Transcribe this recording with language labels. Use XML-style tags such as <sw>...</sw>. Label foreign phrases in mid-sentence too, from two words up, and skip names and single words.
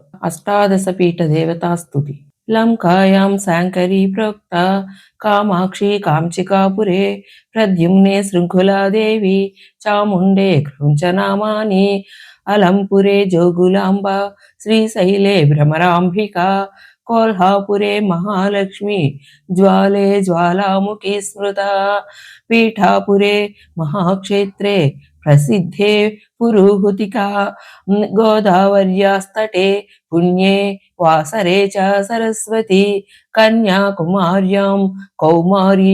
<sa>అష్టాదశ పీఠ దేవతాస్తుతి. లంకాయాం శాంకరీ ప్రోక్త కామాక్షి కాంచికాపురే ప్రద్యుమ్నే శృంఖలాదేవి చాముండే కృంచనామాని అలంపురే జోగులాంబ శ్రీశైలే భ్రమరాంబికా कोल्हापुरे महालक्ष्मी ज्वाले ज्वालामुखी स्मृता पीठापुरे महाक्षेत्रे प्रसिद्धे पुरुहुतिका गोदावर्यास्तटे पुण्ये वासरे च सरस्वती कन्याकुमार्यां कौमारी</sa>